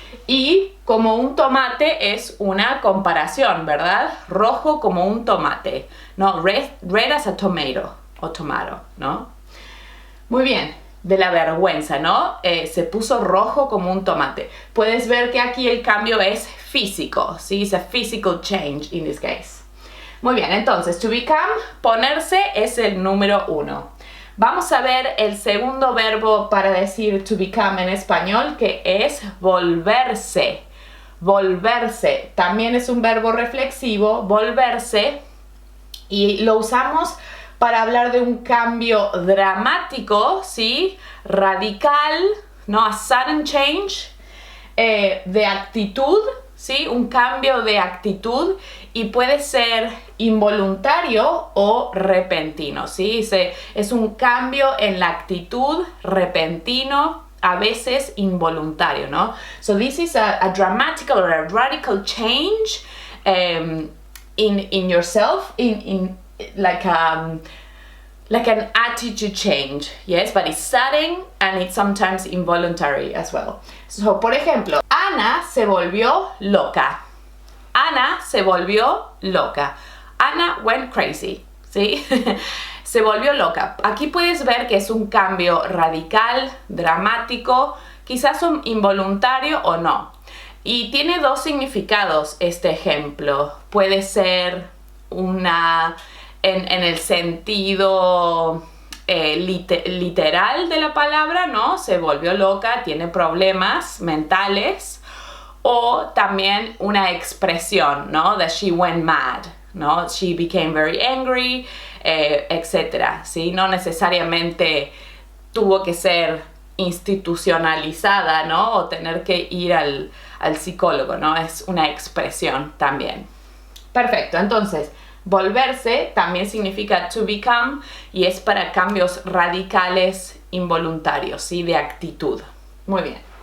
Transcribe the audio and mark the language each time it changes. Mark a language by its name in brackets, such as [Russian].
[Spanish] Y como un tomate es una comparación, ¿verdad? Rojo como un tomate, ¿no? [English] Red as a tomato, [Spanish] o tomato, ¿no? Muy bien, de la vergüenza, ¿no? Se puso rojo como un tomate. Puedes ver que aquí el cambio es físico, ¿sí? [English] It's a physical change in this case. [Spanish] Muy bien, entonces, to become, ponerse, es el número 1. Vamos a ver el segundo verbo para decir to become en español, que es volverse. Volverse. También es un verbo reflexivo, volverse. Y lo usamos para hablar de un cambio dramático, ¿sí? Radical, ¿no? [English] A sudden change, [Spanish] de actitud, ¿sí? Un cambio de actitud, y puede ser involuntario o repentino, ¿sí? Es un cambio en la actitud repentino, a veces involuntario, ¿no? [English] So this is a dramatical or a radical change in yourself, in like an attitude change, yes, but it's sudden and it's sometimes involuntary as well. [Spanish] So, por ejemplo, Ana se volvió loca. Ana se volvió loca. [English] Ana went crazy, [Spanish] ¿sí? Se volvió loca. Aquí puedes ver que es un cambio radical, dramático, quizás un involuntario o no. Y tiene dos significados este ejemplo. Puede ser una en el sentido literal de la palabra, ¿no? Se volvió loca, tiene problemas mentales. O también una expresión, ¿no? [English] That she went mad, ¿no? She became very angry, etc. [Spanish] ¿Sí? No necesariamente tuvo que ser institucionalizada, ¿no? O tener que ir al psicólogo, ¿no? Es una expresión también. Perfecto, entonces, volverse también significa to become y es para cambios radicales involuntarios, ¿sí? De actitud. Muy bien.